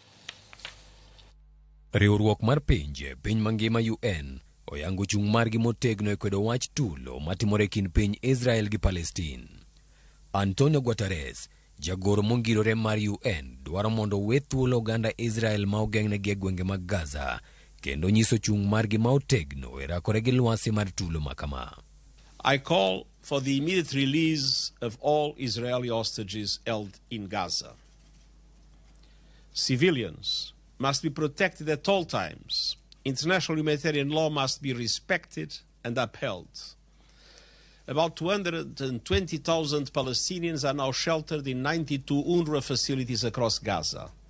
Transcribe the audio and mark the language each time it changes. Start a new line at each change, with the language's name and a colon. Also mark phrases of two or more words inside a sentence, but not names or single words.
Luo (Kenya and Tanzania): Riwruok mar pinje piny mangima UN oyango chung' margi motegno e kwedo wach tulo matimore kind piny Israel gi Palestin. Antonio Guterres, jagoro mongirore mar UN, dwaro mondo we thuolo oganda Israel ma ogeng'negi e gwenge mag Gaza kendo nyiso chung' margi ma otegno e rakore gi lwasi mar tulo makama.
English: I call for the immediate release of all Israeli hostages held in Gaza. Civilians must be protected at all times. International humanitarian law must be respected and upheld. About 220,000 Palestinians are now sheltered in 92 UNRWA facilities across Gaza.